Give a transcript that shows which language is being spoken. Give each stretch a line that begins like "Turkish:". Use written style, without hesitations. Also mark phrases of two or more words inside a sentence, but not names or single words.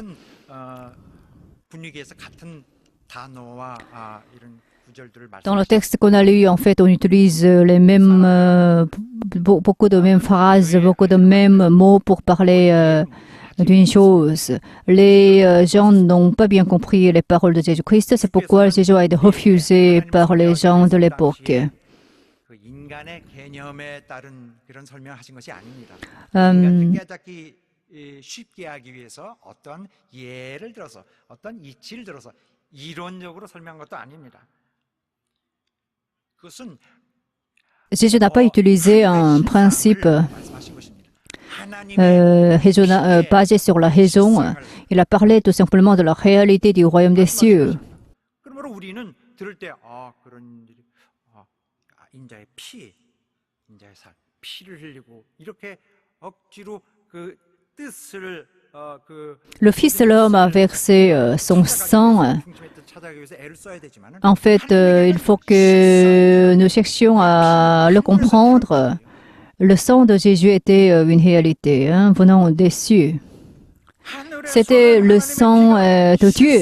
French: Dans le texte qu'on a lu, en fait, on utilise les mêmes, beaucoup de mêmes phrases, beaucoup de mêmes mots pour parler d'une chose. Les gens n'ont pas bien compris les paroles de Jésus-Christ, c'est pourquoi Jésus a été refusé par les gens de l'époque.
Korean: 쉽게 하기 위해서 어떤 예를 들어서 어떤 이치를 들어서 이론적으로 설명한 것도 아닙니다. 그것은
French: Jésus n'a pas utilisé un principe basé sur la raison. Il a parlé tout simplement de la réalité du royaume des cieux.
Korean: 그러므로 우리는 들을 때 그런 일이 인자의 피, 인자의 살, 피를 흘리고 이렇게 억지로 그 뜻을
French: Le Fils de l'homme a versé son sang. En fait, il faut que nous cherchions à le comprendre. Le sang de Jésus était une réalité venant des cieux. C'était le sang de Dieu.